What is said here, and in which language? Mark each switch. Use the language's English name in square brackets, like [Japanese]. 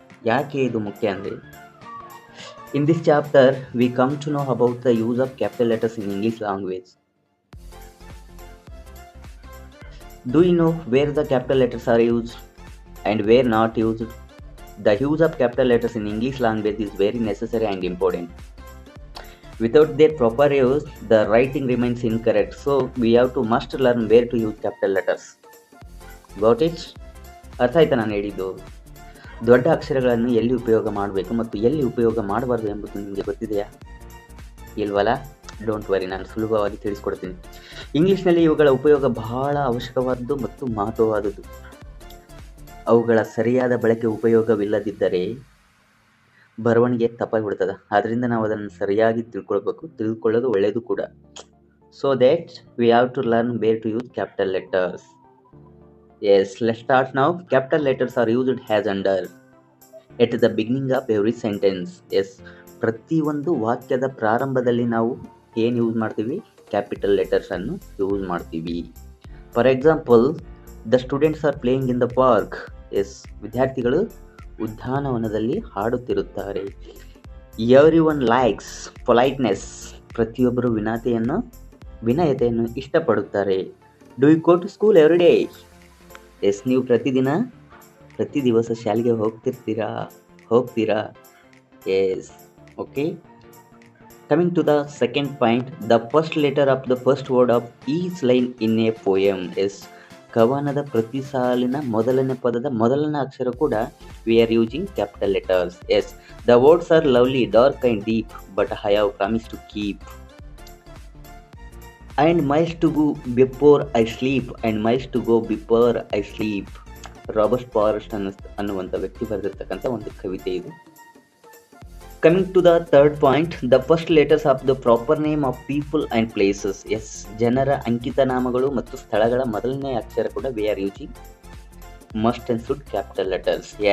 [Kannada] ಯಾಕೆ ಇದು ಮುಖ್ಯ ಅಂದರೆ, [English] In this chapter we come to know about the use of capital letters in English language. Do you know where the capital letters are used and where not used? The use of capital letters in English language is very necessary and important. Without their proper use, the writing remains incorrect. So we have to must learn where to use capital letters. Got it? [Kannada] ಅರ್ಥ ಆಯ್ತಾ ನಾನು ಹೇಳಿದ್ದು? ದೊಡ್ಡ ಅಕ್ಷರಗಳನ್ನು ಎಲ್ಲಿ ಉಪಯೋಗ ಮಾಡಬೇಕು ಮತ್ತು ಎಲ್ಲಿ ಉಪಯೋಗ ಮಾಡಬಾರ್ದು ಎಂಬುದು ನಿಮಗೆ ಗೊತ್ತಿದೆಯಾ? ಇಲ್ವಲ್ಲ? [English] don't worry, [Kannada] ನಾನು ಸುಲಭವಾಗಿ ತಿಳಿಸ್ಕೊಡ್ತೀನಿ. ಇಂಗ್ಲೀಷ್ನಲ್ಲಿ ಇವುಗಳ ಉಪಯೋಗ ಬಹಳ ಅವಶ್ಯಕವಾದದ್ದು ಮತ್ತು ಮಹತ್ವವಾದದ್ದು. ಅವುಗಳ ಸರಿಯಾದ ಬಳಕೆ ಉಪಯೋಗವಿಲ್ಲದಿದ್ದರೆ ಬರವಣಿಗೆ ತಪ್ಪಾಗಿಬಿಡ್ತದೆ. ಆದ್ದರಿಂದ ನಾವು ಅದನ್ನು ಸರಿಯಾಗಿ ತಿಳ್ಕೊಳ್ಳೋದು ಒಳ್ಳೆಯದು ಕೂಡ. [English] So that we have to learn where to use capital letters. Let's start now. Capital letters are used as under at the beginning of every sentence. [Kannada] ಪ್ರತಿಯೊಂದು ವಾಕ್ಯದ ಪ್ರಾರಂಭದಲ್ಲಿ ನಾವು ಏನು ಯೂಸ್ ಮಾಡ್ತೀವಿ? ಕ್ಯಾಪಿಟಲ್ ಲೆಟರ್ಸ್ ಅನ್ನು ಯೂಸ್ ಮಾಡ್ತೀವಿ. [English] For example, the students are playing in the park. [Kannada] ವಿದ್ಯಾರ್ಥಿಗಳು ಉದ್ಯಾನವನದಲ್ಲಿ ಹಾಡುತ್ತಿರುತ್ತಾರೆ. [English] Everyone likes politeness. [Kannada] ಪ್ರತಿಯೊಬ್ಬರು ವಿನಯತೆಯನ್ನು ಇಷ್ಟಪಡುತ್ತಾರೆ. [English] Do you go to school every day? [Kannada] ನೀವು ಪ್ರತಿ ದಿವಸ ಶಾಲೆಗೆ ಹೋಗ್ತೀರಾ? [English] Okay. Coming to the second point, the first letter of the first word of each line in a poem. [Kannada] ಕವನದ ಪ್ರತಿ ಸಾಲಿನ ಮೊದಲನೇ ಪದದ ಮೊದಲನೇ ಅಕ್ಷರ ಕೂಡ [English] We are using capital letters. The words are lovely, dark and deep, but I have promise to keep. And miles to go before I sleep, and miles to go before I sleep. [Kannada] Robert forest ಅನ್ನುವಂಥ ವ್ಯಕ್ತಿ ಬರೆದಿರ್ತಕ್ಕಂಥ ಒಂದು ಕವಿತೆ ಇದು. [English] Coming to the third point, the first letters of the proper name of people and places. [Kannada] ಜನರ ಅಂಕಿತ ನಾಮಗಳು ಮತ್ತು ಸ್ಥಳಗಳ ಮೊದಲನೇ ಅಕ್ಷರ ಕೂಡ [English] We are using must and should capital letters.